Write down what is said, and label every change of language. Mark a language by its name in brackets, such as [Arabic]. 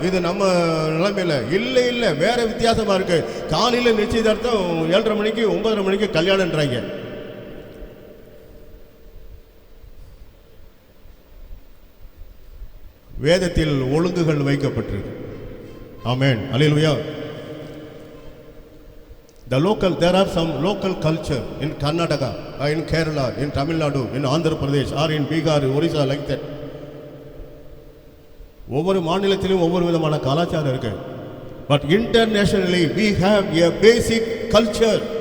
[Tamil] இது நம்ம நிலைமையில் இல்லை, வேற வித்தியாசமா இருக்கு. காலையில் நிச்சயதார்த்தம் 7:30 மணிக்கு 9:30 மணிக்கு கல்யாணம்ன்றாங்க. வேதத்தில் ஒழுங்குகள் வைக்கப்பட்டிருக்கு. ஆமென், அல்லேலூயா. [English] There are some local culture in Karnataka, in Kerala, in Tamil Nadu, in Andhra Pradesh, or in Bihar, Orissa, like that. [Tamil] ஒவ்வொரு மாநிலத்திலும் ஒவ்வொரு விதமான கலாச்சாரம் இருக்கு. [English] But internationally we have a basic culture.